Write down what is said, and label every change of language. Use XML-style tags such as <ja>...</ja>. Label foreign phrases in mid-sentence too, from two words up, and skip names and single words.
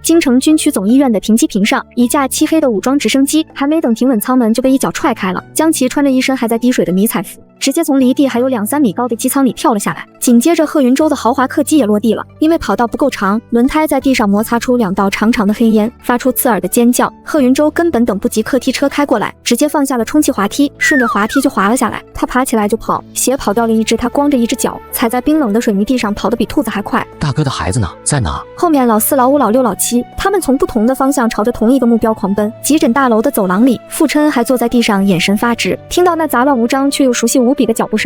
<zh>京城軍區總醫院的停機坪上，一架漆黑的武裝直升機還沒等停穩艙門就被一腳踹開了。江奇穿着一身還在滴水的迷彩服，直接從離地還有2-3米高的機艙裡跳了下來。緊接着賀雲州的豪華客機也落地了，因為跑道不夠長，輪胎在地上摩擦出2道長長的黑煙，發出刺耳的尖叫。賀雲州根本等不及客梯車開過來，直接放下了充氣滑梯，順着滑梯就滑了下來。他爬起來就跑，鞋跑掉了一隻，他光着一隻腳踩在冰冷的水泥地上，跑得比兔子還快。大哥的孩子呢？在哪？後面老4、老5、老6、老7，他們從不同的方向朝着同一個目標狂奔。急診大樓的走廊裡，傅琛還坐在地上，眼神發直，聽到那雜亂無章卻又熟悉無比的腳步聲。</zh>